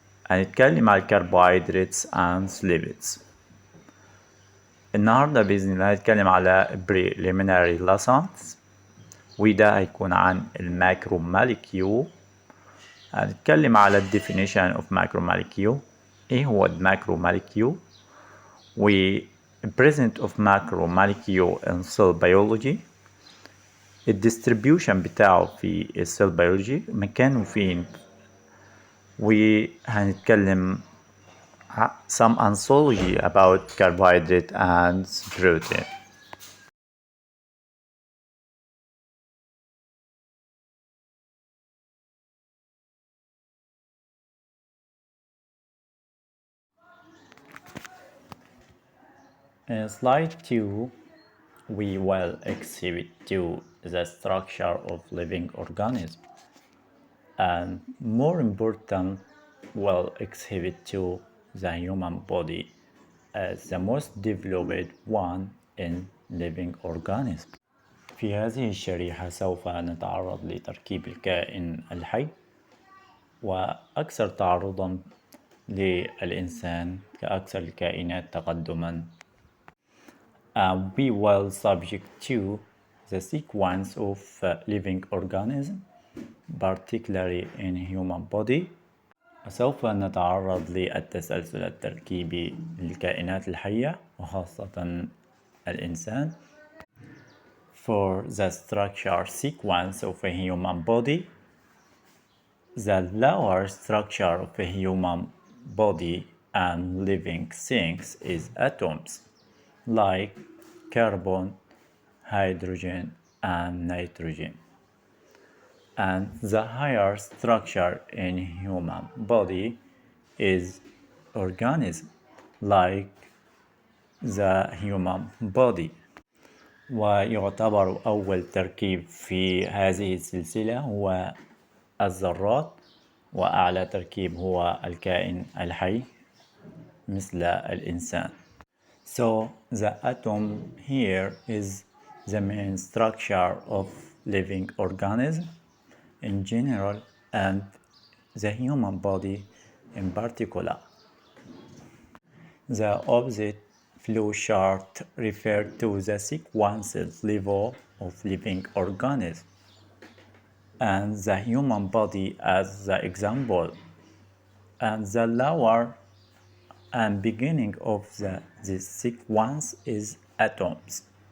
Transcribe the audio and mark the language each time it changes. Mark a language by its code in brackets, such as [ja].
[ar] هنتكلم على الكربوهيدراتس [en] and lipids. [ar] النهاردة بإذن الله هنتكلم على [en] preliminary lessons، [ar] وده هيكون عن الماكرو ماليكيول. هنتكلم على [en] definition of macro molecule. [ar] ايه هو الماكرو ماليكيول؟ و [en] present of macro molecule in cell biology. [ar] الديستريبيوشن بتاعه في السيل بيولوجي، مكانه فين. وهنتكلم [en] some anthology about carbohydrate and protein. In slide 2, we will exhibit the structure of living organism, and more important, will exhibit the human body as the most developed one in living organism. [ar] في هذه الشريحة سوف نتعرض لتركيب الكائن الحي، وأكثر تعرضا للإنسان كأكثر الكائنات تقدما. [en] We will subject to the sequence of living organism, particularly in human body. [ar] سوف نتعرض للتسلسل التركيبي للكائنات الحية وخاصة الإنسان. [en] For the structure sequence of a human body, the lower structure of a human body and living things is atoms, like carbon, hydrogen, and nitrogen. And the higher structure in human body is organism, like the human body. [ar] ويعتبر أول تركيب في هذه السلسلة هو الذرات، وأعلى تركيب هو الكائن الحي مثل الإنسان. [en] So the atom here is the main structure of living organism in general and the human body in particular. The opposite flow chart refers to the sequence level of living organism, and the human body as the example, and the lower and beginning of this sequence is atoms.